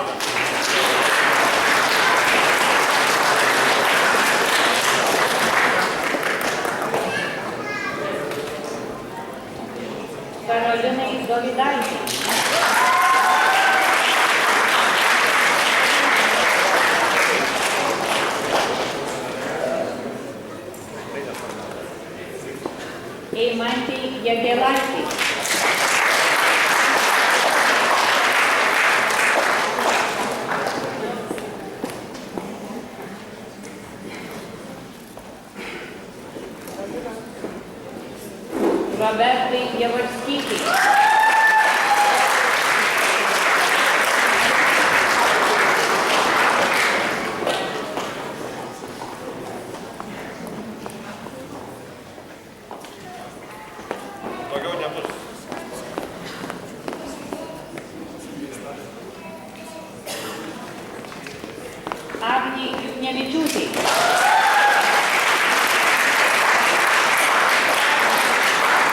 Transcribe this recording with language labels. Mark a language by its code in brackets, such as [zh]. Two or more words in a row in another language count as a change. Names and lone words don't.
[lt] Karolinai Dovydaitei. Eimantei Jagėlaitei. Robertai Javalskytei. Daugiau nebus. Agnei Juknevičiūtei.